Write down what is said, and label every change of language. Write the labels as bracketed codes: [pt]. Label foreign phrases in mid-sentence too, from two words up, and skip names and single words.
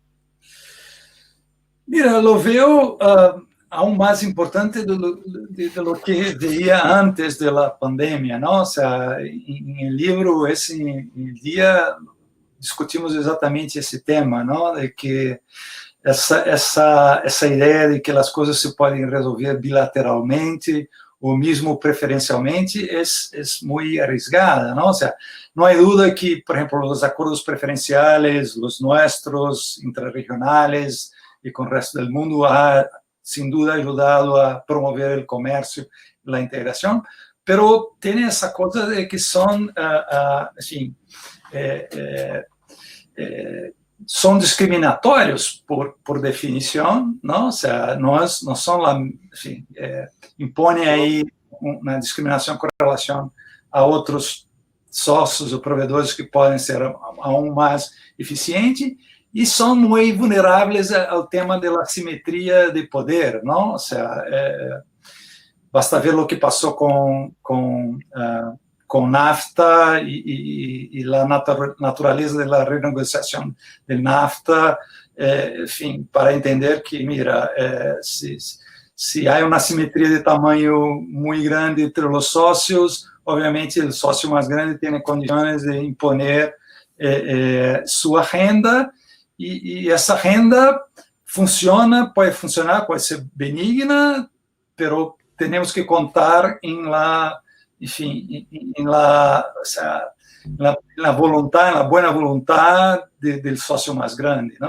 [es] Mira, lo veo aún más importante de lo que veía antes de la pandemia, ¿no? O sea, en el libro ese el día discutimos exactamente ese tema, ¿no? [pt] De que essa ideia de que as coisas se podem resolver bilateralmente ou mesmo preferencialmente é muito arriesgada, ¿no? [es] O sea, no hay duda que, por ejemplo, los acuerdos preferenciales, los nuestros, intrarregionales y con el resto del mundo, ha sin duda ayudado a promover el comercio y la integración, pero tiene esa cosa de que son, son discriminatórios por definición, ¿no? O sea, no son impone ahí una discriminación con relación a otros socios o proveedores que [pt] podem ser aún mais eficientes e são muito vulneráveis ao tema da assimetria de poder, não? Ou seja, basta ver o que passou com NAFTA e a natureza da renegociação do NAFTA, enfim, para [es] entender que, mira, si hay una simetría de tamaño muy grande entre los socios, obviamente el socio más grande tiene condiciones de imponer su agenda, y esa agenda puede funcionar, puede ser benigna, pero tenemos que contar en la, en fin, en la, o sea, la voluntad, en la buena voluntad del socio más grande, ¿no?